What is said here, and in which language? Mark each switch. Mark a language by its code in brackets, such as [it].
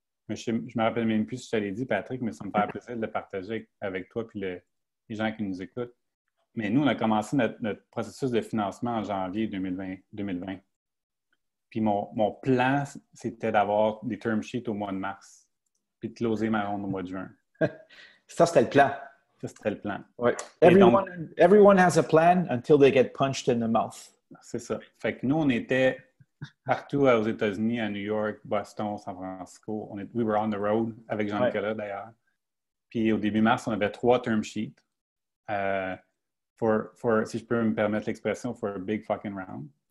[fr] Mais je ne me rappelle même plus si je te l'ai dit, Patrick, mais ça me fait plaisir de le partager avec toi et les gens qui nous écoutent. Mais nous, on a commencé notre processus de financement en janvier 2020. Puis mon plan, c'était d'avoir des term sheets au mois de mars, puis de closer ma ronde au mois de juin. Ça, c'était le plan. Ça, c'était le plan. Ouais. [en] Everyone has a plan until they get punched in the mouth. [fr] C'est ça. Fait que nous, on était partout aux États-Unis, à New York, Boston, San Francisco. [en] We were on the road [fr] avec Jean-Nicolas, d'ailleurs. Puis au début mars, on avait 3 term sheets. Si je peux me permettre l'expression, [en] for a big fucking round.